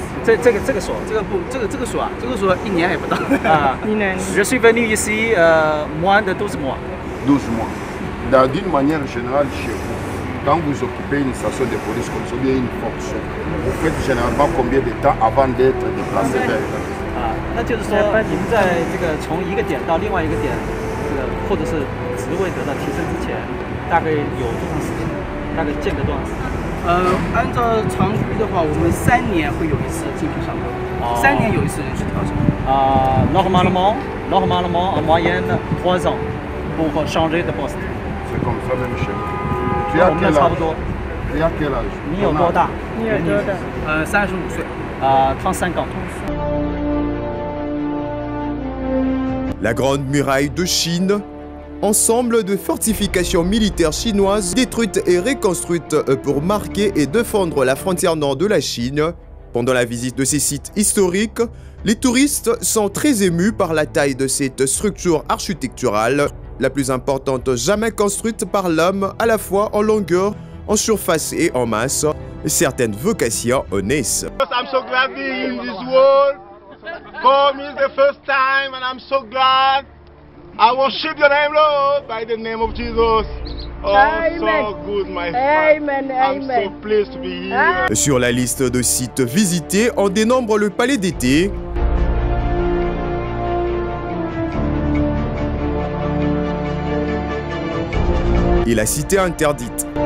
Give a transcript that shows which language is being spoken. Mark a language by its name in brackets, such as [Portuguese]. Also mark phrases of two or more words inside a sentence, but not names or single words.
[French] Je suis venu ici moins de 12 mois. 12 mois. D'une manière générale, chez vous, quand vous occupez une station de police comme ça, bien une fonction, vous faites généralement combien de temps avant d'être déplacé vers [Chinese] 那就是说，你们在这个从一个点到另外一个点，或者是职位得到提升之前，大概有多长时间？大概间隔多长时间？按照常规的话，我们3年会有一次进行上岗，3年有一次人事调整。 [French] Normalement, en moyenne, 3 ans pour changer de poste. C'est comme ça même chez vous. Tu as quel âge? Tu as quel âge? [Chinese] 你有多大？你有多大？35岁。 [French] 35ans. La Grande Muraille de Chine, ensemble de fortifications militaires chinoises détruites et reconstruites pour marquer et défendre la frontière nord de la Chine. Pendant la visite de ces sites historiques, les touristes sont très émus par la taille de cette structure architecturale, la plus importante jamais construite par l'homme, à la fois en longueur, en surface et en masse. Certaines vocations naissent. [English] I'm so glad being in this world. For me, it's the first time, and I'm so glad. I worship your name, Lord, by the name of Jesus. Oh, amen. So good, my friend. Amen. I'm so pleased to be here. [French] Sur la liste de sites visités, on dénombre le palais d'été, et la cité interdite.